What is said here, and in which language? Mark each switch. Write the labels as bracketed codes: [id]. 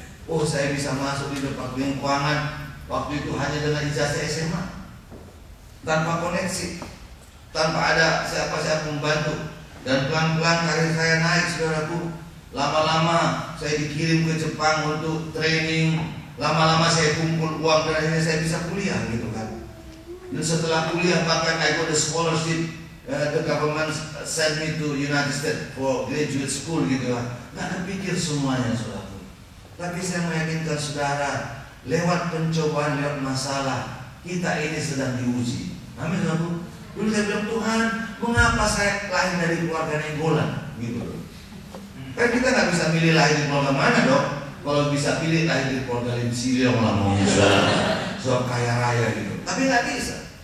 [id] Oh, saya bisa masuk di departemen keuangan waktu itu hanya dengan ijazah SMA, tanpa koneksi, tanpa ada siapa-siapa membantu. Dan pelan-pelan karir saya naik, saudaraku. Lama-lama saya dikirim ke Jepang untuk training. Lama-lama saya kumpul uang dan akhirnya saya bisa kuliah gitu kan. Dan setelah kuliah bahkan [en] I got a scholarship. The government sent me to United States for graduate school [id] gitu kan. Nggak kepikir semuanya, saudaraku. Tapi saya meyakinkan saudara, lewat pencobaan, lewat masalah, kita ini sedang diuji. Amin, saudaraku. Dulu saya bilang, Tuhan, mengapa saya lahir dari keluarga nenggolan? Gitu. Kan kita nggak bisa milih lahir di keluarga mana dong. Kalau bisa pilih lahir di keluarga Lim Siliong lah maunya soal kaya raya gitu. Tapi nggak bisa.